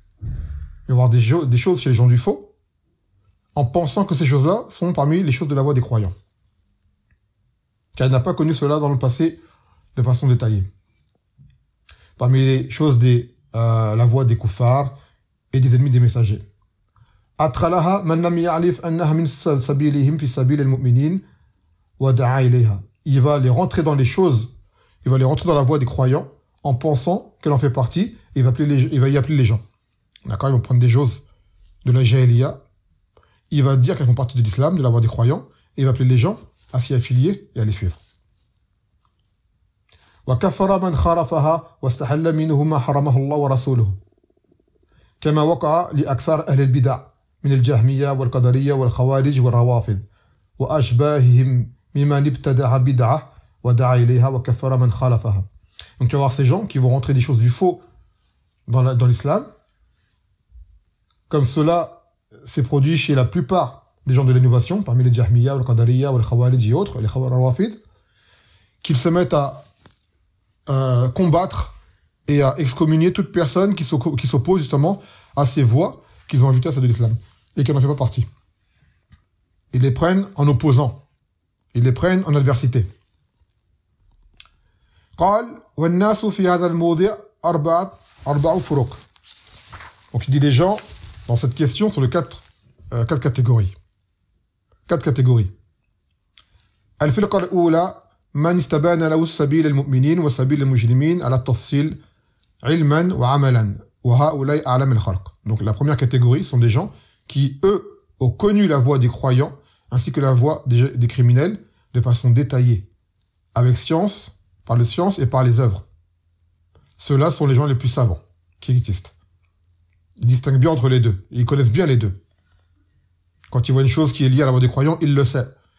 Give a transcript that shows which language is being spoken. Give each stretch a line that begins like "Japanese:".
French: Il va y avoir des choses chez les gens du faux en pensant que ces choses-là sont parmi les choses de la voie des croyants. Car il n'a pas connu cela dans le passé de façon détaillée. Parmi les choses de la voie des koufars et des ennemis des messagers.
Arabic: أدخلها من لم يعرف أنها من سبيلهم في سبيل المؤمنين ودعا إليها.
French: Il va les rentrer dans les choses, il va les rentrer dans la voie des croyants en pensant qu'elle en fait partie, il va appeler les, il va y appeler les gens. D'accord, ils vont prendre des choses de la jahiliya, il va dire qu'elles font partie de l'islam, de la voie des croyants, et il va appeler les gens à s'y affilier et à les suivre.
Arabic: وكفر من خالفها واستحل منه ما حرمه الله ورسوله كما وقع لأكثر أهل البدع من الجهمية والقدرية والخوارج والروافض وأشباههم ممن ابتدع بدعة ودعا إليها وكفر من خالفها.
French: Donc tu vas voir ces gens qui vont rentrer des choses du faux dans l'islam, comme cela s'est produit chez la plupart des gens de l'innovation, parmi les Jahmiya, les Qadariya, les Khawarij et autres, les Khawarawafid, qu'ils se mettent à combattre et à excommunier toute personne qui s'oppose justement à ces voies qu'ils ont ajoutées à celle de l'islam et qui n'en fait pas partie. Ils les prennent en opposant, ils les prennent en adversité.
Arabic: قال والناس في هذا الموضع أربعة فروق.
French: Donc il dit les gens dans cette question sur les quatre catégories. Quatre catégories.
Arabic: الفرقة الأولى من استبان له سبيل المؤمنين وسبيل المجرمين على التفصيل علما وعملا وهؤلاء أعلم الخلق.
French: Donc la première catégorie sont des gens qui eux ont connu la voie des croyants ainsi que la voie des criminels de façon détaillée avec science. Par la science et par les œuvres. Ceux-là sont les gens les plus savants qui existent. Ils distinguent bien entre les deux. Ils connaissent bien les deux. Quand ils voient une chose qui est liée à la voie des croyants, ils le savent.